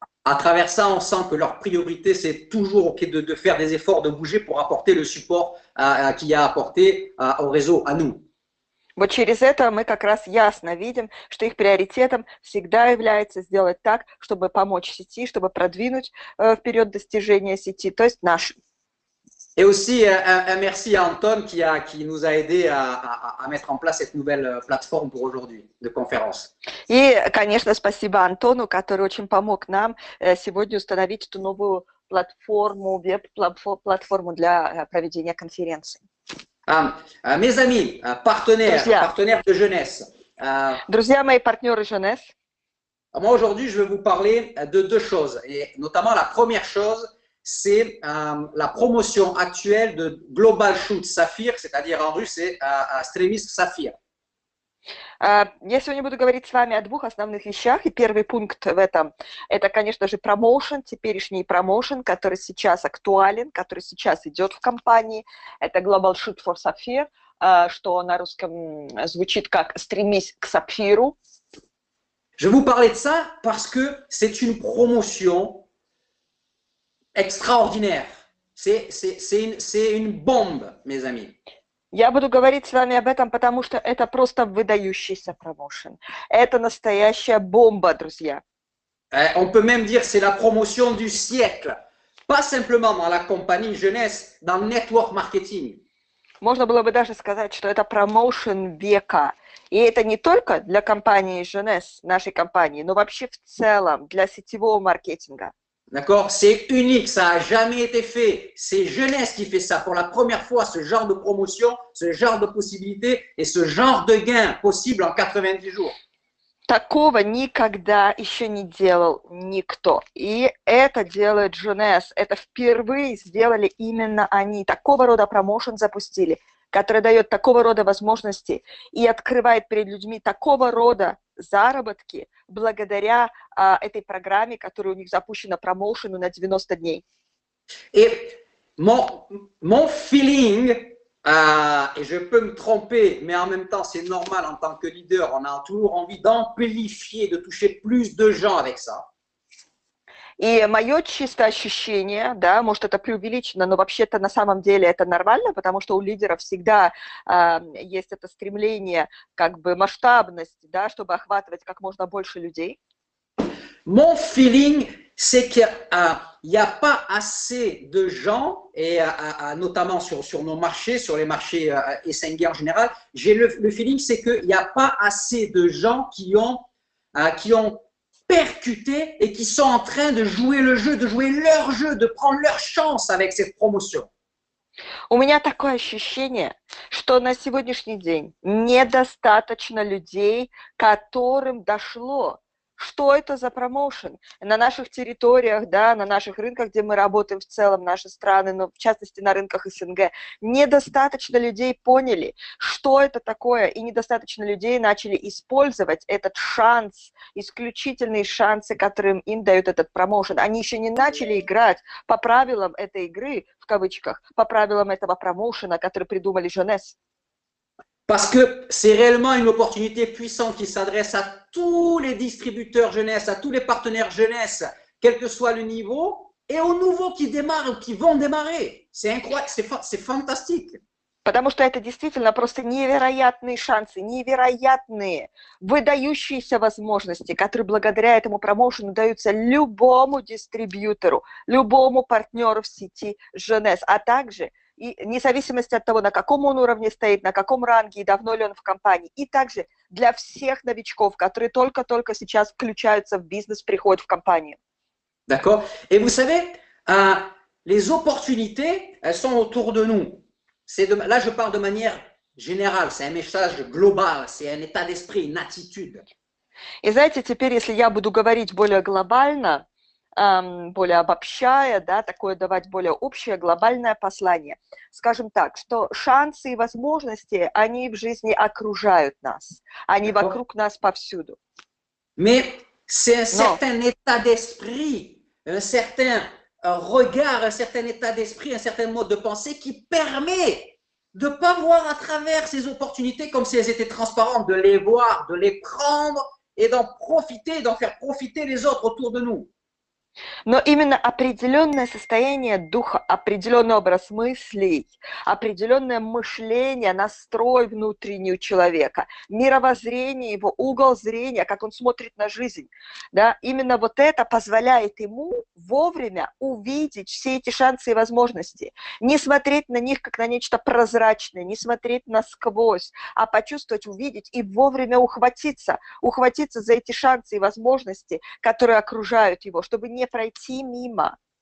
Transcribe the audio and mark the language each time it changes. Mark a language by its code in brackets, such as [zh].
[fr] À travers ça, on sent que leur priorité, c'est toujours de faire des efforts, de bouger pour apporter le support qu'il y a apporté au réseau, à nous. [ru] Вот через это мы как раз ясно видим, что их приоритетом всегда является сделать так, чтобы помочь сети, чтобы продвинуть вперед достижения сети, то есть наши. [fr] Et aussi un merci à Anton qui nous a aidé à mettre en place cette nouvelle plateforme pour aujourd'hui de conférence. [ru] И, конечно, спасибо Антону, который очень помог нам сегодня установить эту новую платформу, веб-платформу для проведения конференции. [fr] Mes amis, partenaires de jeunesse. [ru] Друзья мои, партнеры Jeunesse. [fr] Moi, aujourd'hui, je vais vous parler de deux choses. Et notamment, la première chose, c'est la promotion actuelle de Global Shoot Saphir, c'est-à-dire en russe, c'est Stremis Saphir. [ru] Я сегодня буду говорить с вами о двух основных вещах, и первый пункт в этом – это, конечно же, промоушен, теперешний промоушен, который сейчас актуален, который сейчас идет в компании. Это Global Shoot for Sapphire, что на русском звучит как «стремись к сапфиру». [fr] Je vais vous parler de ça parce que c'est une promotion extraordinaire. C'est une bombe, mes amis. [ru] Я буду говорить с вами об этом, потому что это просто выдающийся промоушен. Это настоящая бомба, друзья. [fr] On peut même dire que c'est la promotion du siècle. Pas simplement dans la compagnie jeunesse, dans le network marketing. [ru] Можно было бы даже сказать, что это промоушен века. И это не только для компании Jeunesse, нашей компании, но вообще в целом для сетевого маркетинга. [fr] D'accord? C'est unique, ça n'a jamais été fait. C'est Jeunesse qui fait ça pour la première fois, ce genre de promotion, ce genre de possibilité et ce genre de gain possible en 90 jours. [ru] Такого никогда еще не делал никто. И это делает Jeunesse. Это впервые сделали именно они. Такого рода промоушен запустили, который дает такого рода возможности и открывает перед людьми такого рода заработки благодаря этой программе, которая у них запущена промоушену на 90 дней. [fr] Et mon feeling, et je peux me tromper, mais en même temps c'est normal en tant que leader, on a toujours envie d'amplifier, de toucher plus de gens avec ça. [ru] И мое чисто ощущение, да, может, это преувеличено, но вообще-то на самом деле это нормально, потому что у лидеров всегда есть это стремление, как бы масштабность, да, чтобы охватывать как можно больше людей. [fr] Mon feeling, c'est qu'il n'y a pas assez de gens, et notamment sur nos marchés, sur les marchés Essenger en général, j'ai le feeling, c'est qu'il n'y a pas assez de gens qui ont percuté et qui sont en train de jouer le jeu, de jouer leur jeu, de prendre leur chance avec cette promotion. [ru] У меня такое ощущение, что на сегодняшний день недостаточно людей, которым дошло, что это за промоушен на наших территориях, да, на наших рынках, где мы работаем в целом, наши страны, но в частности на рынках СНГ. Недостаточно людей поняли, что это такое, и недостаточно людей начали использовать этот шанс, исключительные шансы, которые им дают этот промоушен. Они еще не начали играть по правилам этой игры, в кавычках, по правилам этого промоушена, который придумали Jeunesse. [fr] Parce que c'est réellement une opportunité puissante qui s'adresse à tous les distributeurs jeunesse, à tous les partenaires jeunesse, quel que soit le niveau, et aux nouveaux qui démarrent ou qui vont démarrer. C'est incroyable, c'est fantastique. [ru] Потому что это действительно просто невероятные шансы, невероятные, выдающиеся возможности, которые благодаря этому промоушену даются любому дистрибьютору, любому партнеру в сети Jeunesse, а также и вне зависимости от того, на каком он уровне стоит, на каком ранге и давно ли он в компании, и также для всех новичков, которые только-только сейчас включаются в бизнес, приходят в компанию. [fr] D'accord. Et vous savez, les opportunités, elles sont autour de nous. Là, je parle de manière générale, c'est un message global, c'est un état d'esprit, une attitude. [ru] И знаете, теперь, если я буду говорить более глобально, более обобщая, да, такое давать более общее глобальное послание. Скажем так, что шансы и возможности, они в жизни окружают нас, они вокруг нас повсюду. [fr] Mais c'est un certain état d'esprit, un certain regard, un certain état d'esprit, un certain mode de pensée qui permet de ne pas voir à travers ces opportunités comme si elles étaient transparentes, de les voir, de les prendre et d'en profiter, d'en faire profiter les autres autour de nous. [ru] Но именно определенное состояние духа, определенный образ мыслей, определенное мышление, настрой внутренний у человека, мировоззрение, его угол зрения, как он смотрит на жизнь, да, именно вот это позволяет ему вовремя увидеть все эти шансы и возможности, не смотреть на них как на нечто прозрачное, не смотреть насквозь, а почувствовать, увидеть и вовремя ухватиться за эти шансы и возможности, которые окружают его, чтобы не пройти мимо.